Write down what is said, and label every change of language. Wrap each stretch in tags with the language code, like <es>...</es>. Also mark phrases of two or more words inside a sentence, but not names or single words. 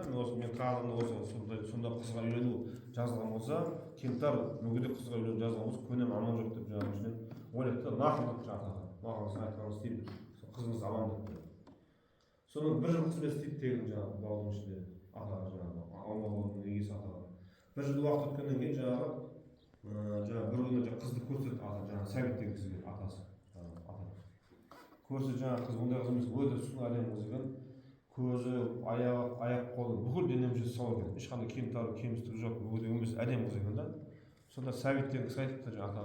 <kk>Мен тағдырымда осы сонда қызға үйлену жазылған болса, кемтар мүгедек қызға үйлену жазылған болса, көнем аман жоқ деп жаңағы ішінен ойлапты. Мақұл депті атаға. Мақұл сіз айтқаныңыз істеймін. Қызыңыз аман депті. Соның бір жыл қызмет істейді тегін жаңағы баудың ішінде атаға жаңағы алма баудың егесі атаға. Bir yıl uақыт өткеннен кейін жаңағы бір күні қызды көрсетті ата жаңағы Сәбит деген кісіге атасы. Көрсе жаңағы қыз ондай қыз емес, өте сұлу әдемі қыз екен. Көзі, аяқ қолы бүкіл дене мүшесі сау екен. Ешқандай кемістігі жоқ, мүгедек емес әдемі қыз екен да. Сонда Сәбит деген кісі айтыпты жаңағы атаға.</kk>